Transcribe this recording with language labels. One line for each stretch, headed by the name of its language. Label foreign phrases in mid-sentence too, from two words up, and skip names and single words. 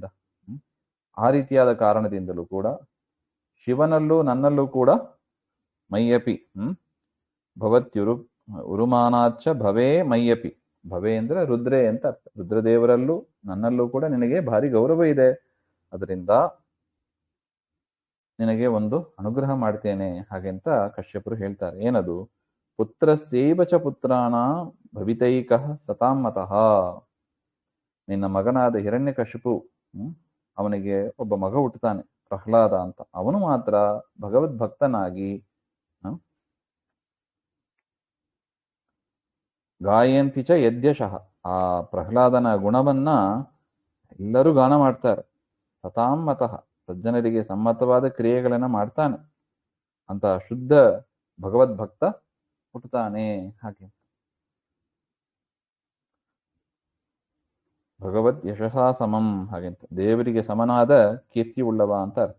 Kannada: ಆ ರೀತಿಯಾದ ಕಾರಣದಿಂದಲೂ ಕೂಡ ಶಿವನಲ್ಲೂ ನನ್ನಲ್ಲೂ ಕೂಡ
Sanskrit: ಮಯ್ಯಪಿ ಭವತ್ಯುರು ಉರುಮಾನಾಚ್ಚ ಭವೇ ಮಯ್ಯಪಿ.
Kannada: ಭವೆ ಅಂದ್ರೆ ರುದ್ರೇ ಅಂತ ಅರ್ಥ. ರುದ್ರದೇವರಲ್ಲೂ ನನ್ನಲ್ಲೂ ಕೂಡ ನಿನಗೆ ಭಾರಿ ಗೌರವ ಇದೆ. ಅದರಿಂದ ನಿನಗೆ ಒಂದು ಅನುಗ್ರಹ ಮಾಡ್ತೇನೆ ಹಾಗೆಂತ ಕಶ್ಯಪರು ಹೇಳ್ತಾರೆ.
Sanskrit: ಏನದು? ಪುತ್ರಸ್ಯೈವ ಚ ಪುತ್ರಾಣ ಭವಿತೈಕಃ ಸತಾಂ ಮತಃ.
Kannada: ನಿನ್ನ ಮಗನಾದ ಹಿರಣ್ಯಕಶಿಪು, ಅವನಿಗೆ ಒಬ್ಬ ಮಗ ಹುಟ್ಟುತ್ತಾನೆ ಪ್ರಹ್ಲಾದ ಅಂತ. ಅವನು ಮಾತ್ರ ಭಗವದ್ಭಕ್ತನಾಗಿ
Sanskrit: ಗಾಯಂತಿ ಚ ಯದ್ಯಶಃ,
Kannada: ಆ ಪ್ರಹ್ಲಾದನ ಗುಣವನ್ನ ಎಲ್ಲರೂ ಗಾನ ಮಾಡ್ತಾರೆ.
Sanskrit: ಸತಾಂ ಮತಃ,
Kannada: ಸಜ್ಜನರಿಗೆ ಸಮ್ಮತವಾದ ಕ್ರಿಯೆಗಳನ್ನ ಮಾಡ್ತಾನೆ ಅಂತ ಶುದ್ಧ ಭಗವದ್ಭಕ್ತ ಹುಟ್ಟುತ್ತಾನೆ ಹಾಗೆ.
Sanskrit: ಭಗವದ್ ಯಶಸಾ ಸಮಂ
Kannada: ಹಾಗೆಂತ, ದೇವರಿಗೆ ಸಮನಾದ ಕೀರ್ತಿ ಉಳ್ಳವ ಅಂತ ಅರ್ಥ.